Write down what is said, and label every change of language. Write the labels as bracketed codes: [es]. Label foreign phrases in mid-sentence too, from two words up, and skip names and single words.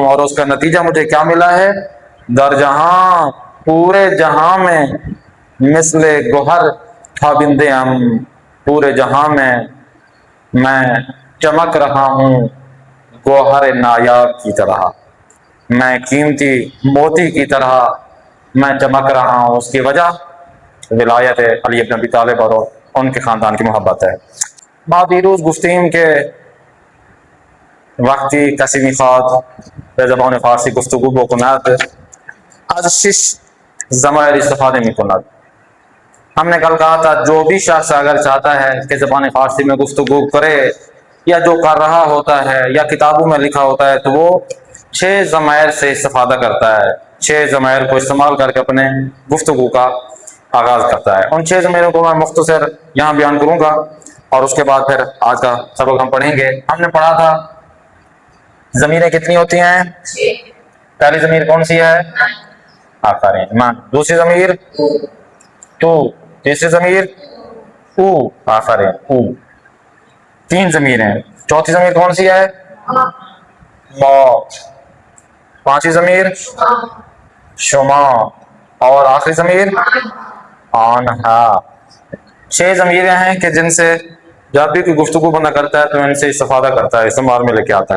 [ur] اور اس کا نتیجہ مجھے کیا ملا ہے؟ [fa] در جہاں، [ur] پورے جہاں میں [fa] مثل گوہر تابندے ہم، [ur] پورے جہاں میں چمک رہا ہوں گوہر نایاب کی طرح، میں قیمتی موتی کی طرح میں چمک رہا ہوں. اس کی وجہ ولایت علی بن ابی طالب اور ان کے خاندان کی محبت ہے. [fa] ما دیروز گفتیم که وقتی کسی میخواد به زبان فارسی گفتگو بکند از 6 ضمائر استفاده میکند. [ur] ہم نے کل کہا تھا جو بھی شخص اگر چاہتا ہے کہ زبان فارسی میں گفتگو کرے یا جو کر رہا ہوتا ہے یا کتابوں میں لکھا ہوتا ہے تو وہ 6 ضمائر سے استفادہ کرتا ہے، 6 ضمائر کو استعمال کر کے اپنے گفتگو کا آغاز کرتا ہے. ان 6 ضمیروں کو میں مختصر یہاں بیان کروں گا اور اس کے بعد پھر آج کا سبق ہم پڑھیں گے. ہم نے پڑھا تھا ضمیریں کتنی ہوتی ہیں؟ پہلی ضمیر کون سی ہے؟ آفرین، ماں. دوسری ضمیر تو، تیسری ضمیر او، آفرین، او. 3 ضمیریں. چوتھی ضمیر کون سی ہے؟ ما. 5ویں ضمیر شما، اور آخری ضمیر آنہا. 6 ضمیریں ہیں کہ جن سے جب بھی کوئی گفتگو بندہ کرتا ہے تو ان سے استفادہ کرتا ہے، استعمال میں لے کے آتا ہے.